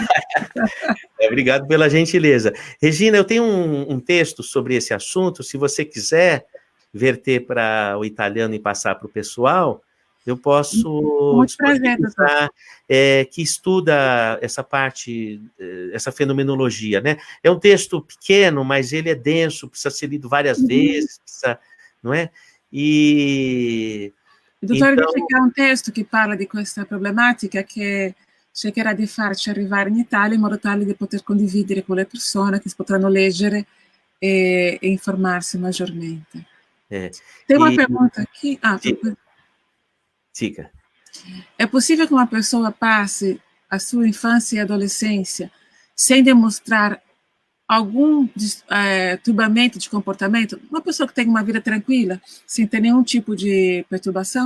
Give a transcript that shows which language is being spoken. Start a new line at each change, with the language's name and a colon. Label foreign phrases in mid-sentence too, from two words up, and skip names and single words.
Portuguese: Obrigado pela gentileza. Regina, eu tenho um texto sobre esse assunto, se você quiser verter para o italiano e passar para o pessoal, eu posso disponibilizar, que estuda essa parte, essa fenomenologia, né? É um texto pequeno, mas ele é denso, precisa ser lido várias vezes, não é?
Italian: Il dottore dice che ha un testo che parla di questa problematica che cercherà di farci arrivare in Italia in modo tale da poter condividere con le persone che potranno leggere e informarsi maggiormente.
Portuguese: É. Tem uma E pergunta aqui. diga. É possível que uma pessoa passe a sua infância e adolescência sem demonstrar algum turbamento de comportamento? Uma pessoa que tem uma vida tranquila, sem ter nenhum tipo de perturbação?